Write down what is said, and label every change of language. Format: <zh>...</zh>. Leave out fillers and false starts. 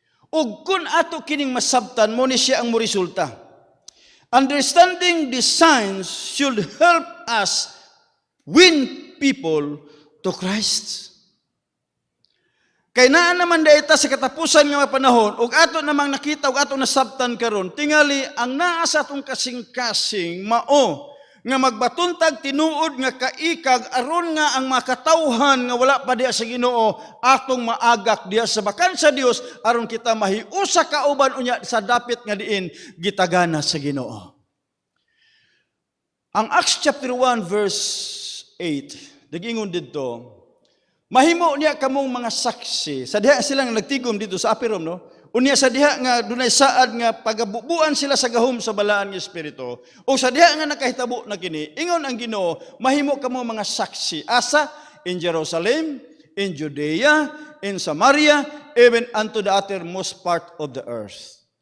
<ceb>Ug kun ato kining masabtan mo ni siya ang moresulta.</ceb> <en>Understanding the signs should help us win people to Christ.</en> <ceb>Kay naa naman dayta sa katapusan nga mga panahon, ug ato namang nakita ug ato nasabtan karon, tingali ang naa sa atong kasing-kasing mao nga magbatuntag tinuod nga kaikag aron nga ang makatawhan nga wala pa diha sa Ginoo atong maagak diha sa bakan sa Dios aron kita mahiusa kauban unya sa dapit nga diin gitagana sa Ginoo. Ang Acts chapter 1 verse 8 nagingon didto, mahimo niya kamong mga saksi. Sa diha silang nagtigom dito sa Apirom, no? Unya sa diha nga dunay saad nga pagabubuan sila sa gahom sa balaan nga espiritu. O sa diha nga nakahitabo na kini, ingon ang Ginoo, mahimo kamo mga saksi. Asa?</ceb> <en>In Jerusalem, in Judea, in Samaria, even unto the uttermost part of the earth.</en>